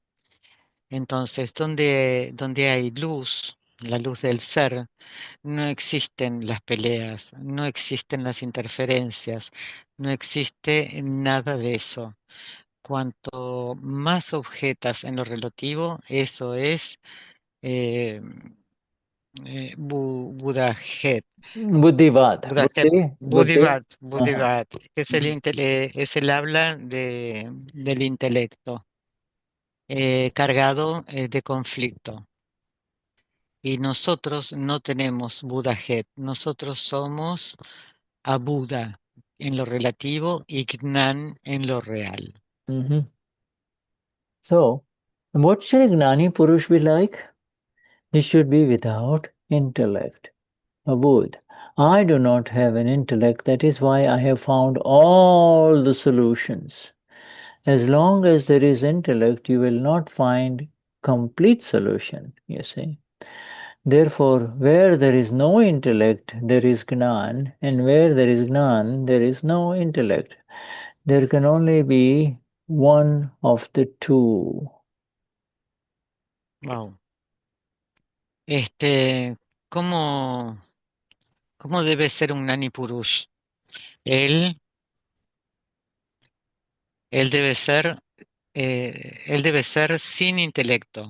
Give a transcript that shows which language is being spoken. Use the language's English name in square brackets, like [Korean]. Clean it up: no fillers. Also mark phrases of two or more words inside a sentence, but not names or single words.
[Spanish] Entonces, donde hay luz, la luz del ser, no existen las peleas, no existen las interferencias, no existe nada de eso. Cuanto más objetas en lo relativo, eso es eh, Budajet, Buddhivad. Budajet, Buddhi. Uh-huh. Buddhivat, que es el habla del intelecto, cargado de conflicto. Y nosotros no tenemos Budajet, nosotros somos a Buda en lo relativo y Gnan en lo real. Mhm. [English] So, what should a [Gujarati] Gnani Purush [English] be like? He should be without intellect. Abud. I do not have an intellect, that is why I have found all the solutions. As long as there is intellect, you will not find complete solution, you see. Therefore, where there is no intellect, there is Gnan, and where there is Gnan, there is no intellect. There can only be one of the two. Wow. [Spanish] ¿Cómo, cómo debe ser un [Gujarati] Gnani Purush? [Spanish] Él, él debe ser, él debe ser sin intelecto.